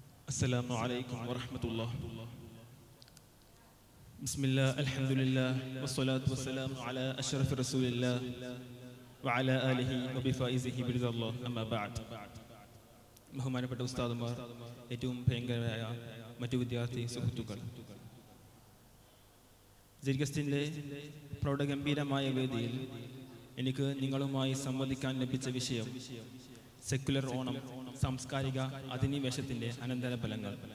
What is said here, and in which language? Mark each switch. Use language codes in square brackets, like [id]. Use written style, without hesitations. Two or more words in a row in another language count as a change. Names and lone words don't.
[ar] السلام عليكم ورحمة الله. بسم الله الحمد لله والصلاة والسلام على أشرف رسول الله وعلى آله وبفائزه برضا الله أما بعد. [ml] ബഹുമാനപ്പെട്ട ഉസ്താദുമാർ, ഏറ്റവും ഭയങ്കരമായ മറ്റു വിദ്യാർത്ഥി സുഹൃത്തുക്കൾ, ജിർഗസ്റ്റിൻ്റെ പ്രൗഢഗംഭീരമായ വേദിയിൽ എനിക്ക് നിങ്ങളുമായി സംവദിക്കാൻ ലഭിച്ച വിഷയം സെക്കുലർ ഓണം, സാംസ്കാരിക അധിനിവേശത്തിൻ്റെ അനന്തരഫലങ്ങൾ.